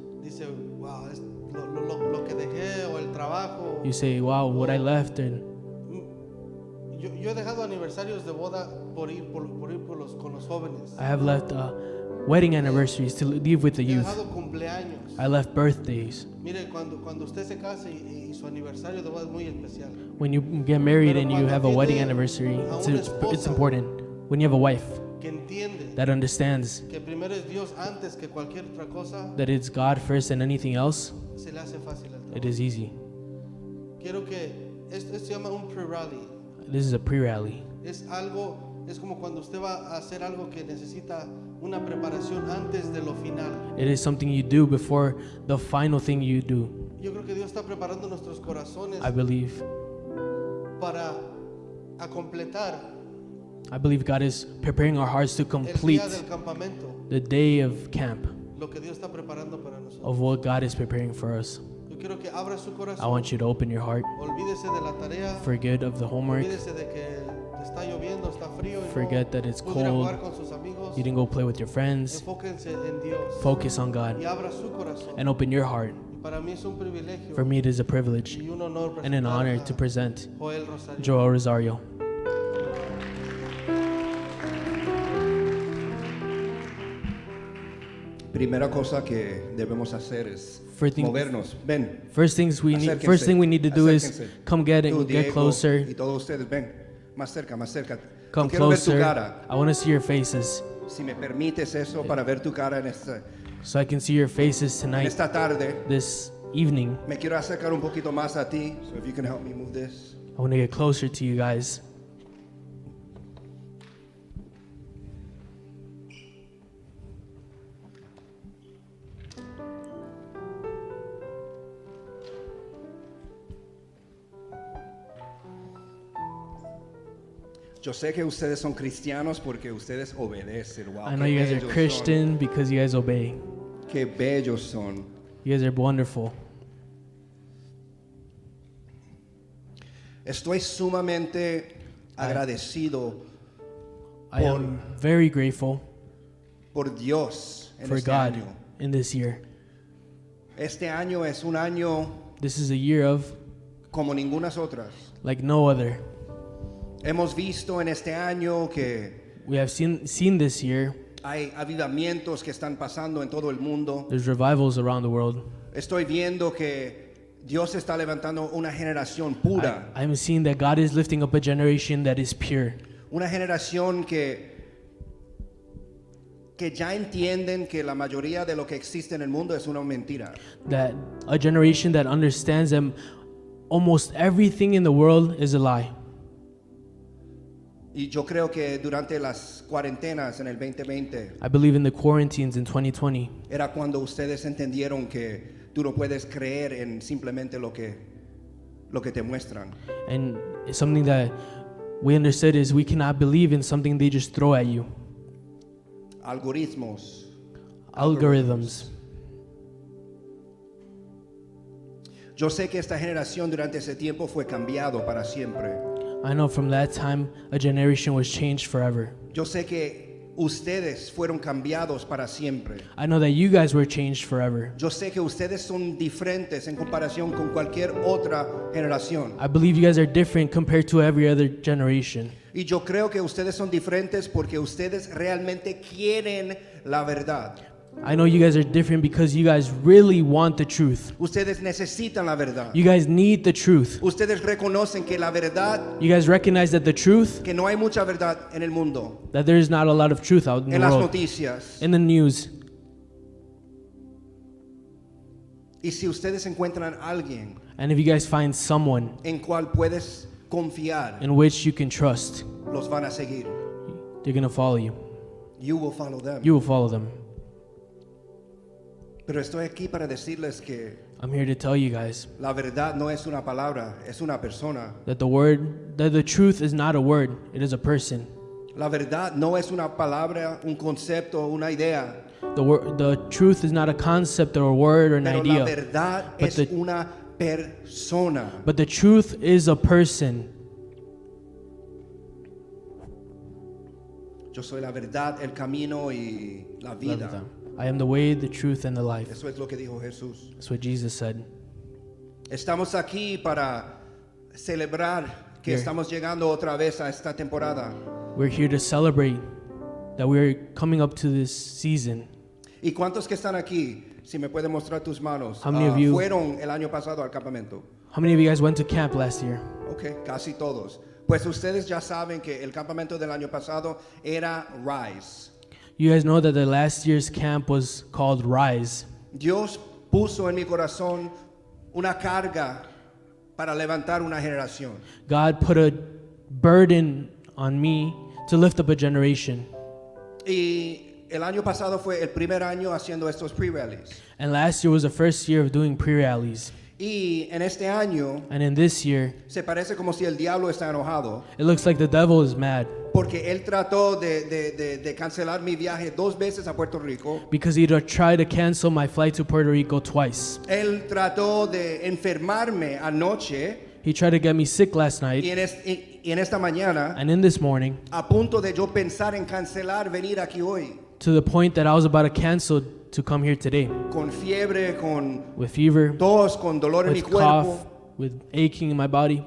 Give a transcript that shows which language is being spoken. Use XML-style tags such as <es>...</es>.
<es>dice, wow, es lo que dejé o el trabajo.</es> <en>you say, wow, what I left. And</en> <es>Yo he dejado aniversarios de boda por ir con los jóvenes.</es> <en>I have left wedding anniversaries to leave with the</en> <es>He</es> <en>youth.</en> <es>dejado cumpleaños.</es> <en>I left birthdays.</en> <es>Mire, cuando usted se casa y su aniversario de boda es muy especial.</es> <en>When you get married</en> <es>Pero</es> <en>and you</en> <es>cuando</es> <en>have a wedding</en> <es>tiene</es> <en>anniversary,</en> <es>a</es> <en>it's,</en> <es>una</es> <en>it's</en> <es>esposa</es> <en>important. When you have a wife</en> <es>que entiende</es> <en>that understands</en> <es>que primero es Dios antes que cualquier otra cosa,</es> <en>that it's God first and anything else,</en> <es>se le hace fácil el trabajo.</es> <en>it is easy.</en> <es>Quiero que esto se llama un pre-rally.</es> <en>This is a pre-rally.</en> <es>Es como cuando usted va a hacer algo que necesita una preparación antes de lo final.</es> <en>It is something you do before the final thing you do.</en> <es>Yo creo que Dios está preparando nuestros corazones</es> <en>I believe</en> <es>a completar</es> <en>I believe God is preparing our hearts to</en> <es>el</es> <en>complete</en> <es>día del campamento,</es> <en>the day of camp,</en> <es>lo que Dios está preparando para nosotros.</es> <en>of what God is preparing for us.</en> <es>Yo quiero que abra su corazón.</es> <en>I want you to open your heart.</en> <es>Olvídese de la tarea.</es> <en>Forget of the homework.</en> <es>Olvídese de que está lloviendo, está frío y</es> <en>Forget that it's</en> <es>pudo ir a</es> <en>cold.</en> <es>jugar con sus amigos.</es> <en>You didn't go play with your friends.</en> <es>Enfóquense en Dios.</es> <en>Focus on God</en> <es>Y abra su corazón.</es> <en>and open your heart.</en> <es>Y para mí es un privilegio</es> <en>For me, it is a privilege</en> <es>y un honor</es> <en>and an honor</en> <es>presentar</es> <en>to present</en> <es>a Joel Rosario.</es> <en>Joel Rosario.</en> <es>Primera cosa que debemos hacer es movernos. Ven.</es> <en>First thing we need to do is come get closer.</en> <es>Y todos ustedes ven. Más cerca, más cerca.</es> <en>Come</en> <es>Quiero ver tu</es> <en>closer.</en> <es>cara.</es> <en>I want to see your faces.</en> <es>Si me permites eso para ver tu cara en</es> <en>So I can see your faces tonight.</en> <es>esta tarde.</es> <en>This evening.</en> <es>Me quiero acercar un poquito más a ti,</es> <en>so if you can help me move this. I want to get closer to you guys.</en> <es>Yo sé que ustedes son cristianos porque ustedes obedecen.</es> <en>Wow, I know you guys are Christian because you guys obey.</en> <es>Qué bellos son.</es> <en>You guys are wonderful.</en> <es>Estoy sumamente agradecido</es> <en>I am very grateful</en> <es>por Dios en</es> <en>for</en> <es>este</es> <en>God</en> <es>año.</es> <en>in this year.</en> <es>Este año es un año</es> <en>This is a year of</en> <es>como ningunas otras.</es> <en>like no other.</en> <es>Hemos visto en este año que</es> <en>We have seen this year.</en> <es>hay avivamientos que están pasando en todo el mundo.</es> <en>There's revivals around the world.</en> <es>Estoy viendo que Dios está levantando una generación pura.</es> <en>I'm seeing that God is lifting up a generation that is pure.</en> <es>Una generación que ya entienden que la mayoría de lo que existe en el mundo es una mentira.</es> <en>That a generation that understands that almost everything in the world is a lie.</en> <es>Y yo creo que durante las cuarentenas en el 2020</es> <en>I believe in the quarantines in 2020.</en> <es>era cuando ustedes entendieron que tú no puedes creer en simplemente lo que te muestran.</es> <en>And something that we understood is we cannot believe in something they just throw at you.</en> <es>Algoritmos.</es> <en>Algorithms.</en> <es>Yo sé que esta generación durante ese tiempo fue cambiado para siempre.</es> <en>I know from that time a generation was changed forever.</en> <es>Yo sé que ustedes fueron cambiados para siempre.</es> <en>I know that you guys were changed forever.</en> <es>Yo sé que ustedes son diferentes en comparación con cualquier otra generación.</es> <en>I believe you guys are different compared to every other generation.</en> <es>Y yo creo que ustedes son diferentes porque ustedes realmente quieren la verdad.</es> <en>I know you guys are different because you guys really want the truth.</en> <es>Ustedes necesitan la verdad.</es> <en>You guys need the truth.</en> <es>Ustedes reconocen que la verdad,</es> <en>You guys recognize that the truth,</en> <es>que no hay mucha verdad en el mundo,</es> <en>that there is not a lot of truth out in the</en> <es>en las</es> <en>world,</en> <es>noticias.</es> <en>in the news.</en> <es>Y si ustedes encuentran a alguien</es> <en>And if you guys find someone</en> <es>en cual puedes confiar,</es> <en>in which you can trust,</en> <es>los van a seguir.</es> <en>they're going to follow you. You will follow them. You will follow them.</en> <es>Pero estoy aquí para decirles que</es> <en>I'm here to tell you guys</en> <es>la verdad no es una palabra, es una persona.</es> <en>that the truth is not a word, it is a person.</en> <es>La verdad no es una palabra, un concepto, una idea.</es> <en>The truth is not a concept or a word or an</en> <es>Pero</es> <en>idea.</en> <es>la verdad es una persona.</es> <en>But the truth is a person.</en> <es>Yo soy la verdad, el camino y la vida.</es> <en>I am the way, the truth, and the life.</en> <es>Eso es lo que dijo Jesús.</es> <en>That's what Jesus said.</en> <es>Estamos aquí para celebrar que</es> <en>Here.</en> <es>estamos llegando otra vez a esta temporada.</es> <en>We're here to celebrate that we're coming up to this season.</en> <es>¿Y cuántos que están aquí? Si me pueden mostrar tus manos.</es> <en>How many of you-</en> <es>fueron el año pasado al campamento.</es> <en>How many of you guys went to camp last year?</en> <es>Ok, casi todos. Pues ustedes ya saben que el campamento del año pasado era Rise.</es> <en>You guys know that the last year's camp was called Rise.</en> <es>Dios puso en mi corazón una carga para levantar una generación.</es> <en>God put a burden on me to lift up a generation.</en> <es>Y el año pasado fue el primer año haciendo estos pre-rallies.</es> <en>And last year was the first year of doing pre-rallies.</en> <es>Y en este año</es> <en>And in this year,</en> <es>se parece como si el diablo está enojado</es> <en>it looks like the devil is mad</en> <es>porque él trató de cancelar mi viaje 2 veces a Puerto Rico.</es> <en>because he tried to cancel my flight to Puerto Rico twice.</en> <es>Él trató de enfermarme anoche</es> <en>He tried to get me sick last night.</en> <es>y en esta mañana</es> <en>And in this morning,</en> <es>a punto de yo pensar en cancelar venir aquí hoy.</es> <en>to the point that I was about to cancel to come here today.</en> <es>Con fiebre, con</es> <en>With fever,</en> <es>tos, con dolor en mi</es> <en>with</en> <es>cuerpo.</es> <en>cough, with aching in my body.</en>